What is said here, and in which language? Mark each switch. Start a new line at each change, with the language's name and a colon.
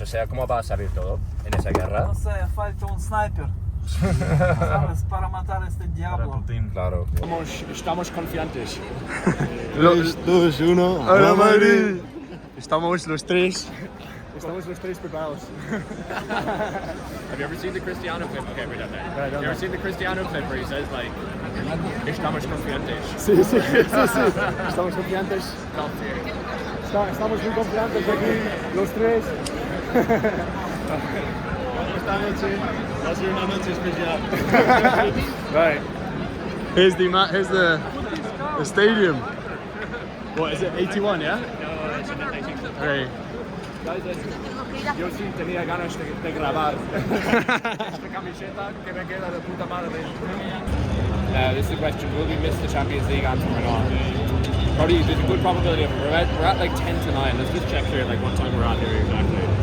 Spanish: O sea, ¿cómo va a salir todo en esa guerra? No sé, falta un sniper. ¿Sabes? Para matar a este Para diablo. Putin. Claro. Estamos confiantes. 3, 2, 1. ¡Hala Madrid! Estamos los tres. Estamos los tres preparados.
English: Have you ever seen the Cristiano clip? Okay, we don't know. Have you ever seen the Cristiano clip where he says like,
Spanish: "Estamos confiantes"? Sí. Estamos confiantes.
English: Top tier.
Spanish: Estamos muy confiantes aquí, los tres. Esta noche va a ser una noche especial.
English: Right. Here's the stadium. What is it? 81, yeah? Right.
Spanish: Yo sí tenía ganas de grabar. Esta camiseta que me queda de puta madre.
English: This is the question: will we miss the Champions League anthem or not? Probably, there's a good probability of it. We're at like 10 to 9. Let's just check here, like what time we're at here exactly.